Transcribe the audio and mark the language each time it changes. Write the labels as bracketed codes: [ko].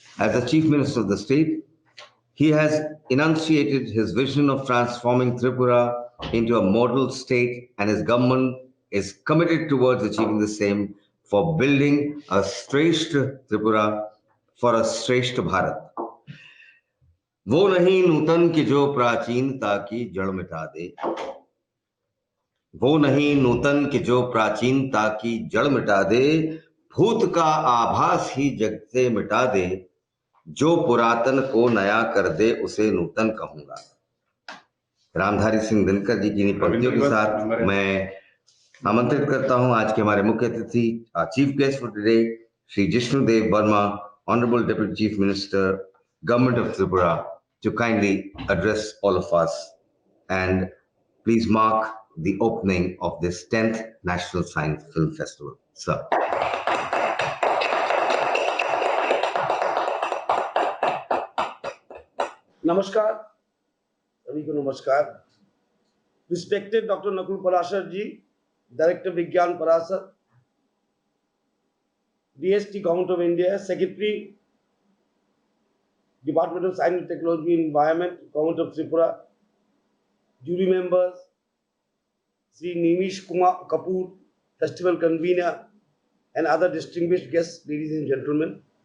[en] As the Chief Minister of the state, he has enunciated his vision of transforming Tripura into a model state, and his government is committed towards achieving the same for building a Shreshth Tripura for a Shreshth Bharat. [hi] वो नहीं नूतन कि जो प्राचीनता की जड़ मिटा दे, वो नहीं नूतन कि जो प्राचीनता की जड़ मिटा दे, भूत का आभास ही जग से मिटा दे, जो पुरातन को नया कर दे उसे नूतन कहूंगा। रामधारी सिंह दिनकर जी की पंक्तियों के साथ मैं आमंत्रित करता हूं आज के हमारे मुख्य अतिथि, chief guest for today, Shri Jishnu Dev Verma, honourable deputy chief minister, government of Tripura, [en] to kindly address all of us and please mark the opening of this 10th National Science Film Festival. Sir. [hi] Namaskar, सभी को नमस्कार। [en] Respected Dr. Nakul Parashar ji, Director Vigyan Parasar, DST Government of India, Secretary, Department of Science and Technology and Environment, Government of Tripura, jury members, Sri Nimish Kumar Kapoor, Festival Convener, and other distinguished guests, ladies and gentlemen.